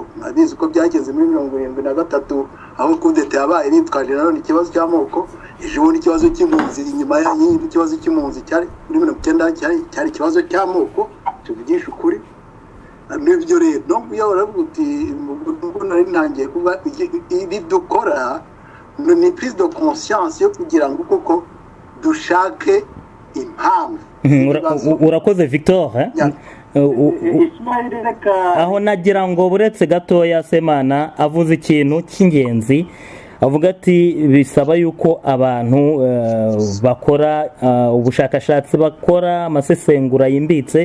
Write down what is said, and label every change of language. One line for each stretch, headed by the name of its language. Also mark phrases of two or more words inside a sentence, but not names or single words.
Kinyarwanda: Nabizi uko byageze muri 73 aho kudeta yabaye bitwaje nanone ikibazo cy'amoko, ejo bundi ikibazo cy'impunzi, inyuma y'ikibazo cy'impunzi cyari muri 1990 cyari ikibazo cy'amoko, tuvugisha ukuri. N'ibyo rero no kuyabara guti ubwo nari ntangiye kuba ibi dukora ni
French: prise de conscience
Kinyarwanda: yo kugira ngo koko dushake impamvu. Urakoze Victor, aho nagira ngo buretse gatoya Semana avuze ikintu cy'ingenzi, avuga ati bisaba yuko abantu bakora ubushakashatsi, bakora amasesengura yimbitse.